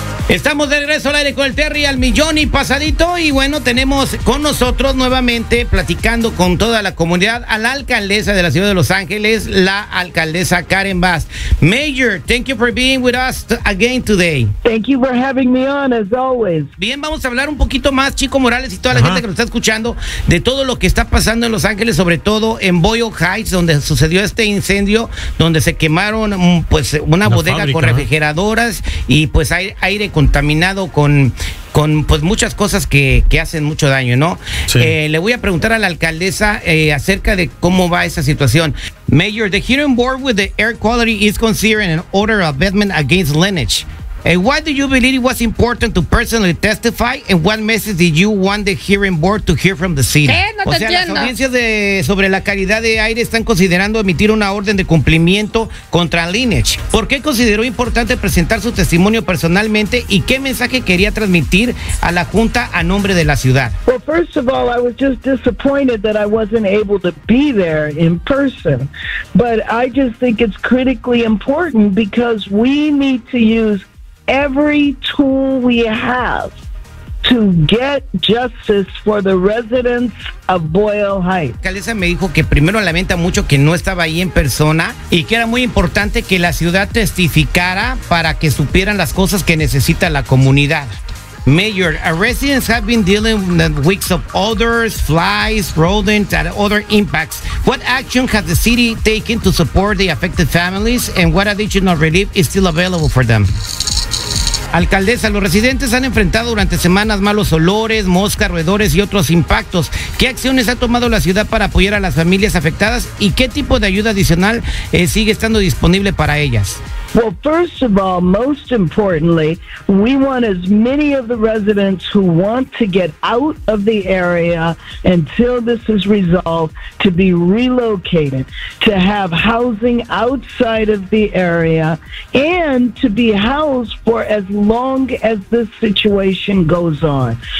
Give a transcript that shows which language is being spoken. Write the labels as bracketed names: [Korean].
[Spanish] Estamos de regreso al aire con el Terry al millón y pasadito. Y bueno, tenemos con nosotros nuevamente, platicando con toda la comunidad, a la alcaldesa de la ciudad de Los Ángeles, la alcaldesa Karen Bass. [English] Mayor, thank you for being with us again today. Thank you for having me on, as always. [Spanish] Bien, vamos a hablar un poquito más, Chico Morales y toda la gente que nos está escuchando, de todo lo que está pasando en Los Ángeles, sobre todo en Boyle Heights, donde sucedió este incendio, donde se quemaron pues una bodega con refrigeradoras y pues aire contaminado con pues muchas cosas que hacen mucho daño, ¿no? Sí. Le voy a preguntar a la alcaldesa acerca de cómo va esa situación. [English] Mayor, the hearing board with the air quality is considering an order of abatement against Lineage. Why do you believe it was important to personally testify, and what message did you want the hearing board to hear from the city? [Spanish] No, o sea, entiendo. Las audiencias de, sobre la calidad de aire están considerando emitir una orden de cumplimiento contra Lineage. ¿Por qué consideró importante presentar su testimonio personalmente, y qué mensaje quería transmitir a la junta a nombre de la ciudad? [English] Well, first of all, I was just disappointed that I wasn't able to be there in person, but I just think it's critically important because we need to use every tool we have to get justice for the residents of Boyle Heights. [Spanish] La alcaldesa me dijo que primero lamenta mucho que no estaba ahí en persona y que era muy importante que la ciudad testificara para que supieran las cosas que necesita la comunidad. [English] Mayor, residents have been dealing with weeks of odors, flies, rodents, and other impacts. What action has the city taken to support the affected families, and what additional relief is still available for them? [Spanish] Alcaldesa, los residentes han enfrentado durante semanas malos olores, moscas, roedores y otros impactos. ¿Qué acciones ha tomado la ciudad para apoyar a las familias afectadas, y qué tipo de ayuda adicional sigue estando disponible para ellas? [English] Well, first of all, most importantly, we want as many of the residents who want to get out of the area until this is resolved to be relocated, to have housing outside of the area, and to be housed for as long as this situation goes on.